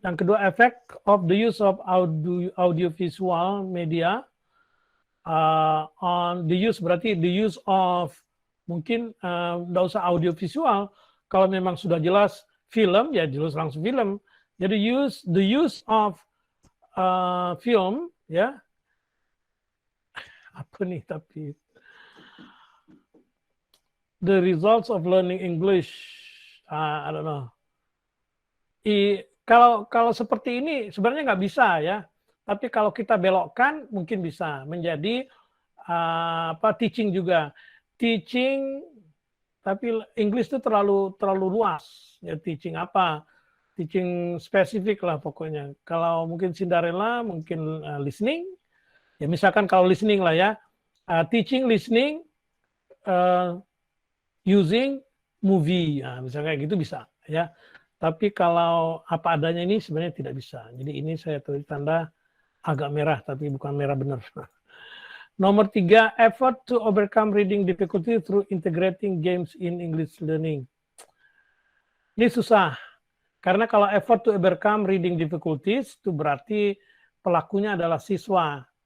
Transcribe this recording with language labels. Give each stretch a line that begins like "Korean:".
Indonesian: Yang kedua,
English: effect of the use
Indonesian: of audiovisual media on the use, berarti
English: the use of,
Indonesian: mungkin nggak usah audiovisual, kalau memang sudah jelas film ya jelas langsung film. Jadi
English: the use of film
Indonesian: ya. Apa nih tapi
English: the results of learning English, I don't know.
Indonesian: Kalau seperti ini sebenarnya nggak bisa ya, tapi kalau kita belokkan mungkin bisa menjadi teaching juga. Teaching, tapi English itu terlalu luas ya. Teaching apa? Teaching spesifik lah pokoknya. Kalau mungkin Cinderella mungkin listening. Ya misalkan kalau listening lah ya,
English: teaching listening using movie,
Indonesian: misalnya kayak gitu bisa ya. Tapi kalau apa adanya ini sebenarnya tidak bisa. Jadi ini saya tulis tanda agak merah, tapi bukan merah benar. Nomor 3,
English: effort to overcome reading difficulty through integrating games in English learning.
Indonesian: Ini susah, karena kalau
English: effort to overcome reading difficulties
Indonesian: itu berarti pelakunya adalah siswa.